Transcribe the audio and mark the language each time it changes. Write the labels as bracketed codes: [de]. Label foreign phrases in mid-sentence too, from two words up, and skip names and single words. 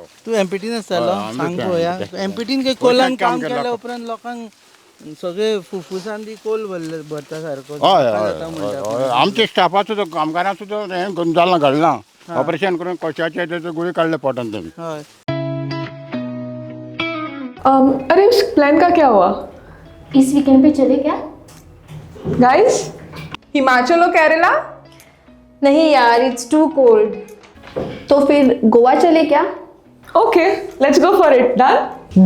[kok] तू एमपीटीन आसतालो? सांग पळोवया. एमपीटीन काही कोलान काम केल्या उपरांत लोकांक सगळे फुफ्फुसान बी कोल भरता सारको हय जाता हय म्हणटा. हय. आमच्या स्टाफाचो जो कामगारां सुद्दां हें जालें घडलां. ऑपरेशन करून कशाचे तेचे गुळी काडले पोटान तेमी. हय. [hi] अरे उस प्लान का क्या हुआ इस वीकेंड पे चले क्या? गाइस? हिमाचल और केरला? नहीं यार, [en] it's too cold. [hi] तो फिर गोवा चले क्या? [en] OK, let's go for it. Done